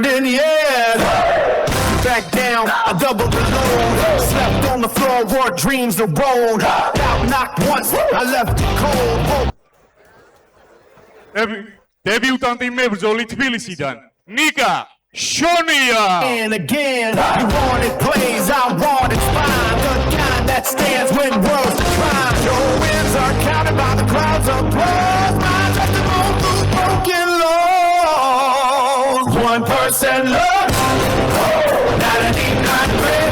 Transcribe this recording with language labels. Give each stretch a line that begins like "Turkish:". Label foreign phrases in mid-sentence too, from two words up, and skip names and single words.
English: yeah. Back down, I doubled the load. Slept on the floor, wore dreams the road. Got knocked once, I left it cold.
Georgian: Debutanti მებრძოლი თბილისიდან ნიკა შონია.
English: And again, you wanted plays, I wanted spine. The kind that stands when worlds decline. Your wins are counted by the clouds of applause. My testimony through broken laws. 1% love, not an 800.